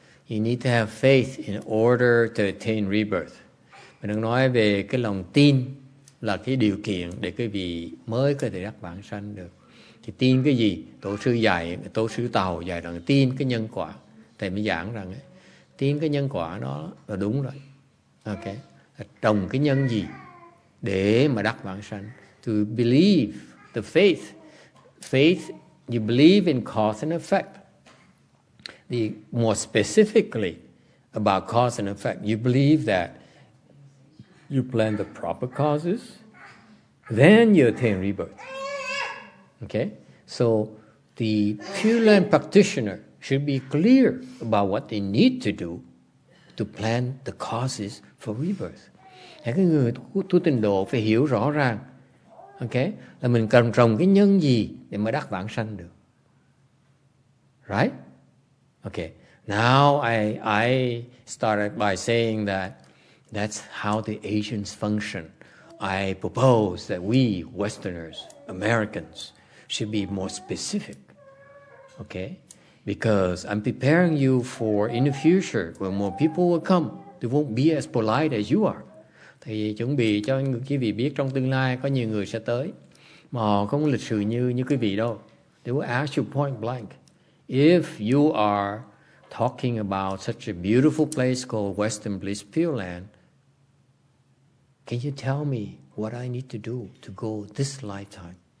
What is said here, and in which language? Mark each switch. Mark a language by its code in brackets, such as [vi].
[en] You need to have faith in order to attain rebirth. [vi] Mình đang nói về cái lòng tin là cái điều kiện để quý vị mới có thể đắc vãng sanh được. Thì tin cái gì? Tổ sư Tàu dạy rằng tin cái nhân quả. Thầy mới giảng rằng ấy, tin cái nhân quả đó là đúng rồi. Okay. Trồng cái nhân gì để mà đắc vãng sanh? [en] To believe the faith, you believe in cause and effect. More specifically about cause and effect, you believe that you plan the proper causes, then you attain rebirth. Okay? So the Pure Land practitioner should be clear about what they need to do to plan the causes for rebirth. [vi] Cái người tu tịnh độ phải hiểu rõ ràng, okay, là mình cần trồng cái nhân gì để mà đắc vãng sanh được. [en] Right? Okay. Now I started by saying that that's how the Asians function. I propose that we Westerners, Americans, should be more specific. Okay? Because I'm preparing you for in the future when more people will come, they won't be as polite as you are. [vi] Thì chuẩn bị cho quý vị biết trong tương lai có nhiều người sẽ tới mà họ không lịch sự như quý vị đâu. [en] They will ask you point blank, if you are talking about such a beautiful place called Western Bliss Pure Land, can you tell me what I need to do to go this lifetime?